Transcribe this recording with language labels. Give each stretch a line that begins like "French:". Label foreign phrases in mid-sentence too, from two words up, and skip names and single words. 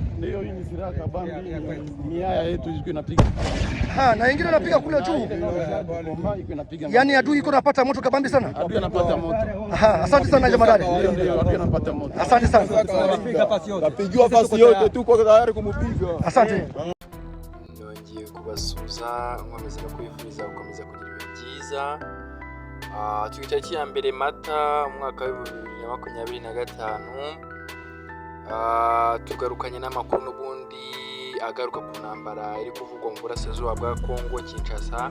Swahili: Ndio hii ni silaha kabambi, ni haya yetu iko inapiga. Na wengine wanapiga kule juu. Yaani adui iko napata moto kabambi sana. Adui anapata moto. Asante sana jamadari. Ndio adui anapata moto. Asante sana. Napigiwa fasi yote tuko tayari kumpiga. Asante.
Kinyarwanda: Nongeye kubasuza nkomeza no kwifuriza gukomeza kugira ibihe byiza. Twitariki ya mbere Mata umwaka wa 2025. Tugarukanye n'amakuru n'ubundi agaruka ku ntambara iri kuvugwa mu burasirazuba bwa Kongo Kinshasa.